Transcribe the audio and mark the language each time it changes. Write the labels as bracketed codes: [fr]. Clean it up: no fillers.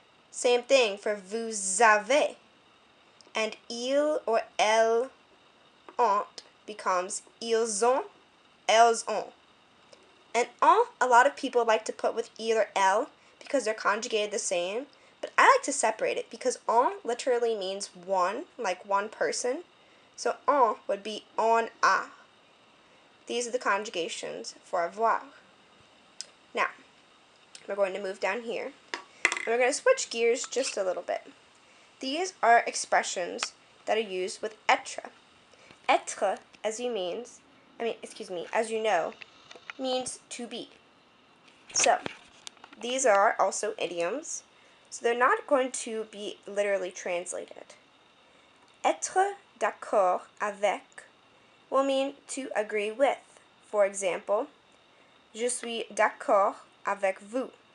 [en] Same thing for vous avez. And il or elle ont becomes [fr] ils ont, elles ont. [en] And ont, a lot of people like to put with il or elle because they're conjugated the same, but I like to separate it because ont literally means one, like one person. So ont would be on a. These are the conjugations for avoir. Now, we're going to move down here, and we're going to switch gears just a little bit. These are expressions that are used with etre. Etre, as you know, means to be. So, these are also idioms, so they're not going to be literally translated. [fr] Être d'accord avec [en] will mean to agree with. [fr] For example, je suis d'accord avec vous.